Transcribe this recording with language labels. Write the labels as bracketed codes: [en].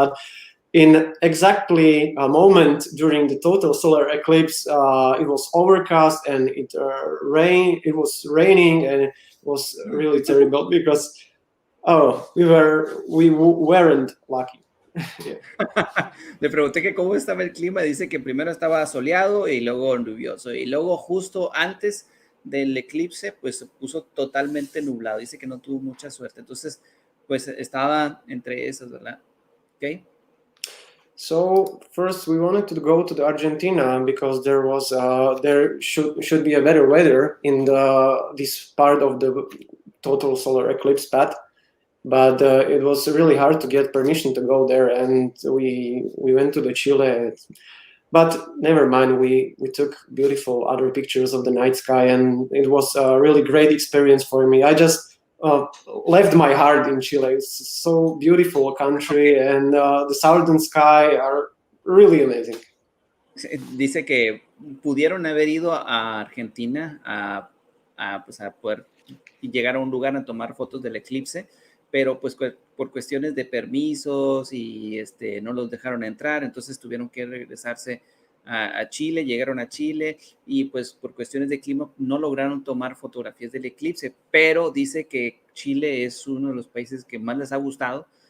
[en] But in exactly a moment during the total solar eclipse, it was overcast and it was raining, and it was really terrible because we weren't lucky. Yeah. [es] Le pregunté que cómo estaba el clima, dice que primero estaba soleado y luego lluvioso y luego justo antes del eclipse pues se puso totalmente nublado, dice que no tuvo mucha suerte, entonces pues estaba entre esas, ¿verdad? [en] Okay. So first we wanted to go to the Argentina because there should be a better weather in this part of the total solar eclipse path. But it was really hard to get permission to go there, and we went to the Chile. But never mind, we took beautiful other pictures of the night sky, and it was a really great experience for me. I just left my heart in Chile. It's so beautiful country, and the southern sky are really amazing. [es] Dice que pudieron haber ido a Argentina pues a poder llegar a un lugar a tomar fotos del eclipse, pero pues por cuestiones de permisos y no los dejaron entrar, entonces tuvieron que regresarse a Chile, llegaron a Chile y pues por cuestiones de clima no lograron tomar fotografías del eclipse, pero dice que Chile es uno de los países que más les ha gustado,